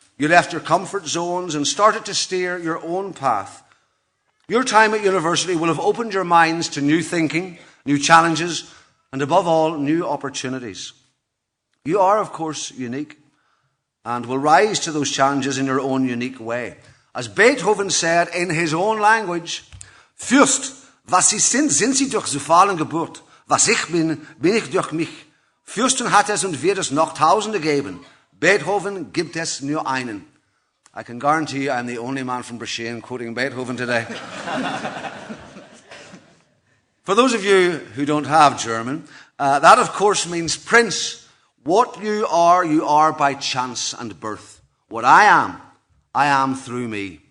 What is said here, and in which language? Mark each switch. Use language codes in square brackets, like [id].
[en] You left your comfort zones and started to steer your own path. Your time at university will have opened your minds to new thinking, new challenges, and above all, new opportunities. You are, of course, unique and will rise to those challenges in your own unique way. As Beethoven said in his own language, [de] Fürst, was Sie sind Sie durch Zufall Geburt. Was ich bin ich durch mich. Fürsten hat es und wird es noch Tausende geben. Beethoven gibt es nur einen. [en] I can guarantee you I'm the only man from Brisbane quoting Beethoven today. For those of you who don't have German, that of course means prince. What you are by chance and birth. What I am through me.